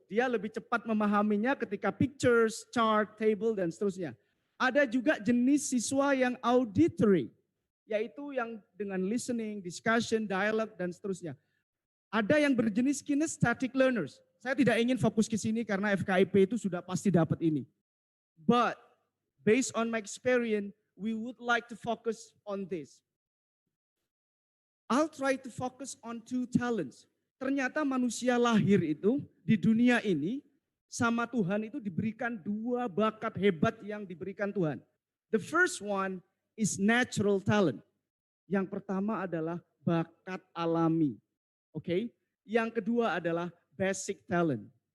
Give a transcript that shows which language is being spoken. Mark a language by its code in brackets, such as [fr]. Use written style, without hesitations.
[id] Dia lebih cepat memahaminya ketika pictures, chart, table, dan seterusnya. Ada juga jenis siswa yang auditory, yaitu yang dengan listening, discussion, dialogue, dan seterusnya. Ada yang berjenis kinesthetic learners. Saya tidak ingin fokus ke sini karena FKIP itu sudah pasti dapat ini. [en] But based on my experience, we would like to focus on this. I'll try to focus on 2 talents. [id] Ternyata manusia lahir itu di dunia ini sama Tuhan itu diberikan 2 bakat hebat yang diberikan Tuhan. [en] The first one is natural talent. [id] Yang pertama adalah bakat alami. Oke? Yang kedua adalah basic talent.